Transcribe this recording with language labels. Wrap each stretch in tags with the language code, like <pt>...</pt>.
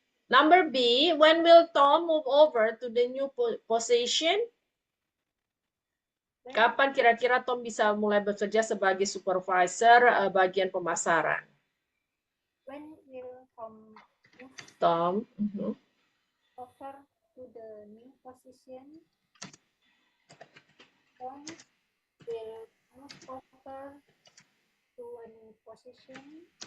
<en>Number B, when will Tom move over to the new position?</en> <id>Kapan kira-kira Tom bisa mulai bekerja sebagai supervisor bagian pemasaran?</id> <en>When will Tom. over to the new position? Tom will move over to a new position.</en>